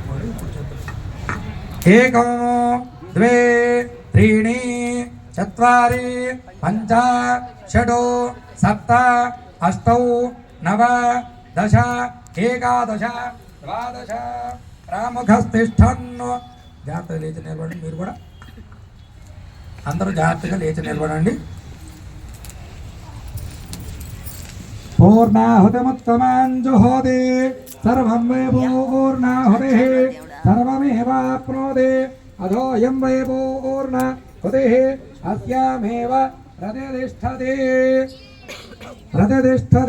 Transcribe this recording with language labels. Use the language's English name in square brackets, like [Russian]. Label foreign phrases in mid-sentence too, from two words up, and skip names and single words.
[Sanskrit] एकं द्वे त्रीणि चत्वारि पञ्च षट् सप्त अष्टौ नव दश एकादश द्वादश रामुखस्तिष्ठन् [Telugu] జాగ్రత్తగా లేచి నిలబడండి. మీరు కూడా అందరూ జాగ్రత్తగా లేచి నిలబడండి. [Sanskrit] పూర్ణాహుతిముత్తమాంజుహోతి సర్వం వై పూర్ణాహుతిః సర్వమేవాప్నోతి అథోయం వై పూర్ణాహుతిః అస్యామేవ ప్రతిష్ఠతి